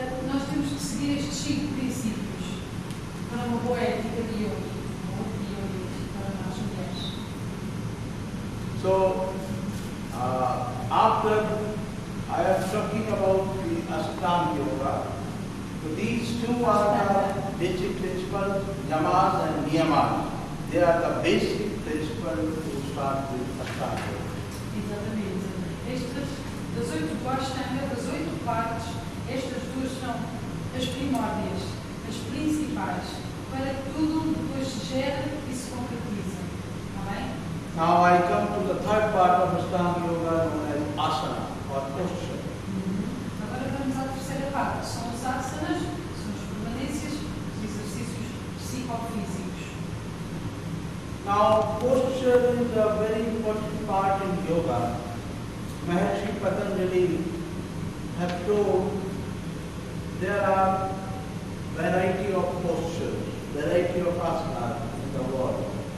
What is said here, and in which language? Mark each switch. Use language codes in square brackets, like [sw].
[pt] Nós temos que seguir estes 5 princípios para uma boa ética de yoga, para nós mulheres. [en] So, after I am talking about the Ashtanga Yoga, so these two are the basic principles, yamas and niyamas. They are the basic principles to start with Ashtanga Yoga. [pt] Exatamente. Das 8 do Ashtanga, das 8 partes, estas duas são as primórdias, as principais, para que tudo depois se gere e se concretizem. Está bem? [en] Now I come to the third part of Ashtanga Yoga known as asana or posture. [pt] Agora vamos à terceira parte, são os asanas, são as permanências, os exercícios psicofísicos. [en] Now posture is a very important part in yoga. Maharishi Patanjali have told there are variety of postures, variety of asanas in the world.